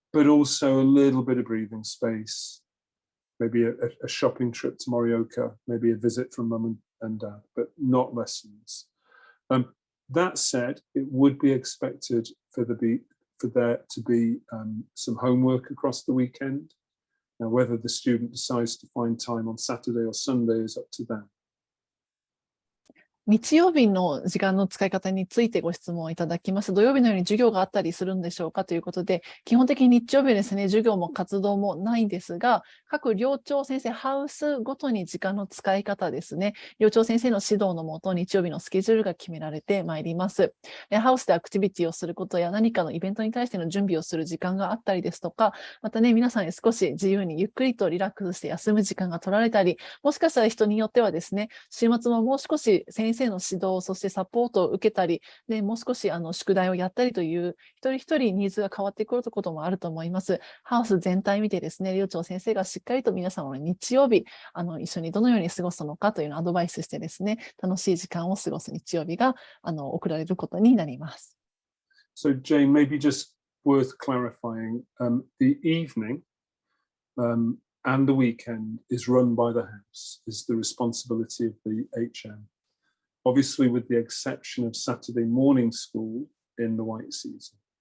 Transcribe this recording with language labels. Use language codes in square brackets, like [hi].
[en] But also a little bit of breathing space, maybe a shopping trip to Morioka, maybe a visit from mum and dad, but not lessons. That said, it would be expected for there to be some homework across the weekend. Now, whether the student decides to find time on Saturday or Sunday is up to them. [ja] 日曜日の時間の使い方についてご質問をいただきます。土曜日のように授業があったりするんでしょうかということで、基本的に日曜日ですね、授業も活動もないんですが、各寮長先生、ハウスごとに時間の使い方ですね、寮長先生の指導のもと、日曜日のスケジュールが決められてまいります。ハウスでアクティビティをすることや何かのイベントに対しての準備をする時間があったりですとか、またね、皆さんに少し自由にゆっくりとリラックスして休む時間が取られたり、もしかしたら人によってはですね、週末ももう少し先生の指導、そしてサポートを受けたり、でもう少し宿題をやったりという一人一人ニーズが変わってくることもあると思います。ハウス全体見てですね、寮長先生がしっかりと皆様の日曜日一緒にどのように過ごすのかというのをアドバイスしてですね、楽しい時間を過ごす日曜日が送られることになります。 [en] So Jane, maybe just worth clarifying, the evening and the weekend is run by the house, is the responsibility of the HM. Obviously, with the exception of Saturday morning school in the white season.